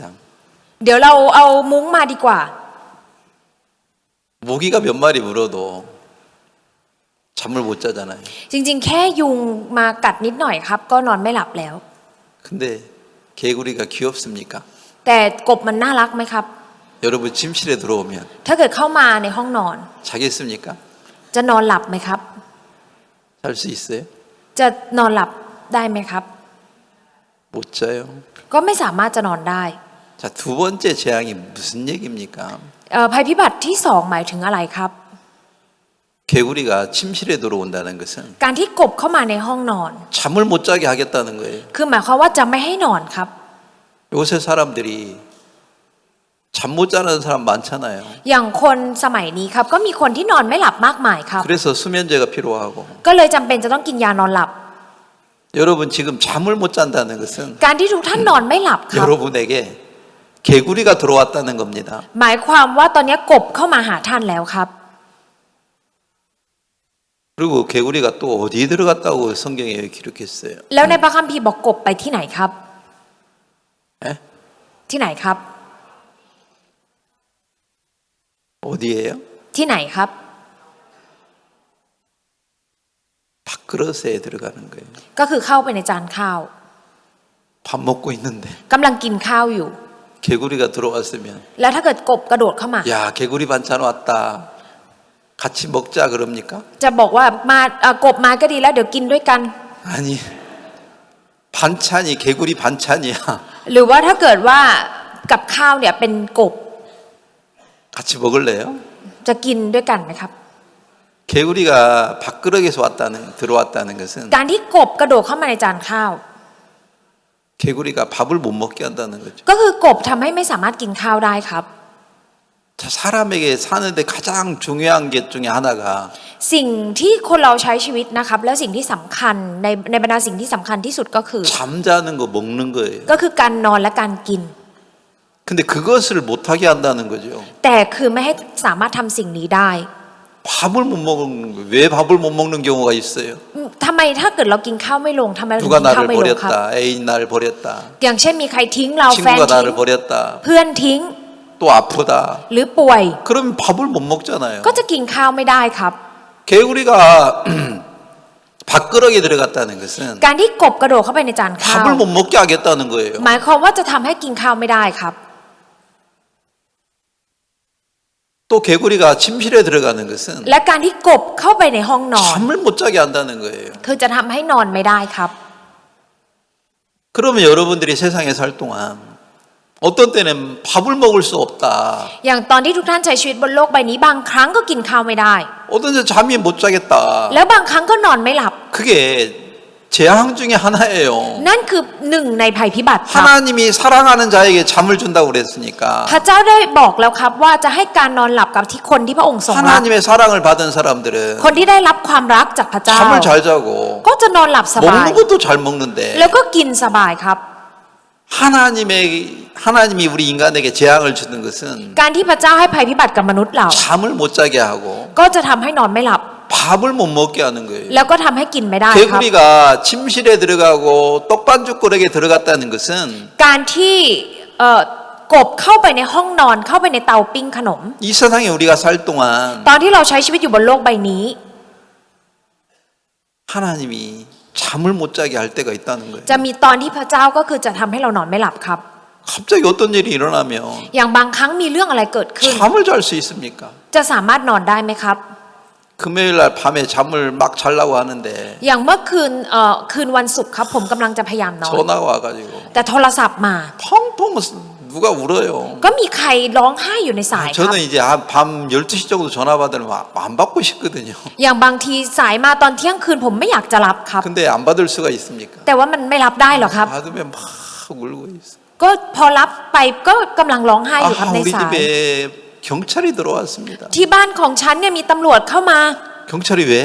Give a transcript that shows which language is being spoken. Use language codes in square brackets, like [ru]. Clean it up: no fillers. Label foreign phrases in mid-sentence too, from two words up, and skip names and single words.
[th] เดี๋ยวเราเอามุ้งมาดีกว่า [ko] 모기가 몇 마리 물어도 잠을 못 자잖아요. [th] จริงๆ แค่ยุงมากัดนิดหน่อยครับ ก็นอนไม่หลับแล้ว [ko] 근데 개구리가 귀엽습니까? [th] แต่กบมันน่ารักไหมครับ [ko] 여러분 침실에 들어오면 [th] ถ้าเกิดเข้ามาในห้องนอน [ko] 자겠습니까? [th] จะนอนหลับไหมครับ [ko] 잘 수 있어요? [th] จะนอนหลับได้ไหมครับ [ko] 못 자요. [th] ก็ไม่สามารถจะนอนได้ [ko] 자, 두 번째 재앙이 무슨 얘기입니까? [th] ภัยพิบัติที่สองหมายถึงอะไรครับ [ko] 개구리가 침실에 들어온다는 것은 [th] การที่กบเข้ามาในห้องนอน [ko] 잠을 못 자게 하겠다는 거예요. [th] คือหมายความว่าจะไม่ให้นอนครับ [ko] 요새 사람들이 잠 못 자는 사람 많잖아요. [th] อย่างคนสมัยนี้ครับก็มีคนที่นอนไม่หลับมากมายครับ [ko] 그래서 수면제가 필요하고 [th] ก็เลยจำเป็นจะต้องกินยานอนหลับ [ko] 여러분 지금 잠을 못 잔다는 것은 [th] การที่ทุกท่านนอนไม่หลับครับ [ko] 여러분에게 개구리가 들어왔다는 겁니다. [th] หมายความว่าตอนนี้กบเข้ามาหาท่านแล้วครับ [ko] 그리고 개구리가 또 어디에 들어갔다고 성경에 기록했어요. [th] แล้วในพระคัมภีร์บอกกบไปที่ไหนครับ [ko] 에? [th] ที่ไหนครับ [ko] 어디예요? [th] ที่ไหนครับ [ko] 밥그릇에 들어가는 거예요. [th] ก็คือเข้าไปในจานข้าว [ko] 밥 먹고 있는데 [th] กำลังกินข้าวอยู่ [ko] 개구리가 들어왔으면 [th] แล้วถ้าเกิดกบกระโดดเข้ามา [ko] 야 개구리 반찬 왔다. 같이 먹자 그럽니까? [th] จะบอกว่ากบมาก็ดีแล้วเดี๋ยวกินด้วยกัน [ko] 아니 반찬이 개구리 반찬이야. [th] หรือว่าถ้าเกิดว่ากับข้าวเนี่ยเป็นกบ [ko] 같이 먹을래요? [th] จะกินด้วยกันไหมครับ [ko] 개구리가 밥그릇에서 들어왔다는 것은 [th] การที่กบกระโดดเข้ามาในจานข้าว [ko] 개구리가 밥을 못 먹게 한다는 거죠. [th] ก็คือกบทำให้ไม่สามารถกินข้าวได้ครับ [ko] 자, 사람에게 사는데 가장 중요한 게 중에 하나가 [th] สิ่งที่คนเราใช้ชีวิตนะครับและสิ่งที่สำคัญในบรรดาสิ่งที่สำคัญที่สุดก็คือ [ko] 잠자는 거 먹는 거예요. [th] ก็คือการนอนและการกิน [ko] 근데 그것을 못하게 한다는 거죠. [th] แต่คือไม่ให้สามารถทำสิ่งนี้ได้ [ko] 밥을 못 먹는 거예요. 왜 밥을 못 먹는 경우가 있어요? [th] ทำไมถ้าเกิดเรากินข้าวไม่ลงทำไมเราถึง [ko] 누가 [th] กินข้าว [ko] 나를 [th] ไม่ลงครับ [ko] 버렸다. 애인 나를 버렸다. [th] อย่างเช่นมีใครทิ้งเราแฟน [ko] 친구가 [th] ทิ้ง [ko] 나를 버렸다. [th] เพื่อนทิ้ง [ko] 또 아프다. [th] หรือป่วย [ko] 그러면 밥을 못 먹잖아요. [th] ก็จะกินข้าวไม่ได้ครับ [ko] 개구리가 밥그릇에 들어갔다는 것은 [th] การที่กบกระโดดเข้าไปในจานข้าว [ko] 밥을 못 먹게 하겠다는 거예요. [th] หมายความว่าจะทำให้กินข้าวไม่ได้ครับ [ko] 또 개구리가 침실에 들어가는 것은 [th] และการที่กบเข้าไปในห้องนอน [ko] 잠을 못 자게 한다는 거예요. [th] คือจะทำให้นอนไม่ได้ครับ [ko] 그러면 여러분들이 세상에 살 동안 어떤 때는 밥을 먹을 수 없다. [th] อย่างตอนที่ทุกท่านใช้ชีวิตบนโลกใบนี้บางครั้งก็กินข้าวไม่ได้ [ko] 어떤 때 잠이 못 자겠다. [th] แล้วบางครั้งก็นอนไม่หลับ [ko] 그게 재앙 중에 하나예요. [th] นั่นคือหนึ่งในภัยพิบัติครับ [ko] 하나님이 사랑하는 자에게 잠을 준다고 그랬으니까 [th] พระเจ้าได้บอกแล้วครับว่าจะให้การนอนหลับกับที่คนที่พระองค์ทรงรัก [ko] 하나님의 사랑을 받은 사람들은 [th] คนที่ได้รับความรักจากพระเจ้า [ko] 잠을 잘 자고 [th] ก็จะนอนหลับสบาย [ko] 먹는 것도 잘 먹는데 [th] แล้วก็กินสบายครับ [ko] 하나님이 우리 인간에게 재앙을 주는 것은 [th] การที่พระเจ้าให้ภัยพิบัติกับมนุษย์เรา [ko] 잠을 못 자게 하고 [th] ก็จะทำให้นอนไม่หลับ [ko] 밥을 못 먹게 하는 거예요. [th] แล้วก็ทำให้กินไม่ได้ครับ [ko] 개구리가 침실에 들어가고 떡반죽거리에 들어갔다는 것은 [th] การที่กบเข้าไปในห้องนอนเข้าไปในเตาปิ้งขนม [ko] 이 세상에 우리가 살 동안 [th] ตอนที่เราใช้ชีวิตอยู่บนโลกใบนี้ [ko] 하나님이 잠을 못 자게 할 때가 있다는 거예요. [th] จะมีตอนที่พระเจ้าก็คือจะทำให้เรานอนไม่หลับครับ [ko] 갑자기 어떤 일이 일어나면 [th] อย่างบางครั้งมีเรื่องอะไรเกิดขึ้น [ko] 잠을 잘 수 있습니까? [th] จะสามารถนอนได้ไหมครับ [ko] 금요일 날 밤에 잠을 막 자려고 하는데 [th] อย่างเมื่อคืนวันศุกร์ครับผมกำลังจะพยายามนอน [ko] 전화가 와가지고 [th] แต่โทรศัพท์มา [ko] 펑펑 누가 울어요. [th] ก็มีใครร้องไห้อยู่ในสายครับ [ko] 저는 이제 밤 12시 정도 전화 받으면 안 받고 싶거든요. [th] อย่างบางทีสายมาตอนเที่ยงคืนผมไม่อยากจะรับครับ [ko] 근데 안 받을 수가 있습니까? [th] แต่ว่ามันไม่รับได้หรอกครับ [ko] 받으면 막 울고 있어. [th] ก็พอรับไปก็กำลังร้องไห้อยู่ครับใน [ko] 우리 [th] สาย [ko] 집에 경찰이 들어왔습니다. [th] ที่บ้านของฉันเนี่ยมีตำรวจเข้ามา [ko] 경찰이 왜?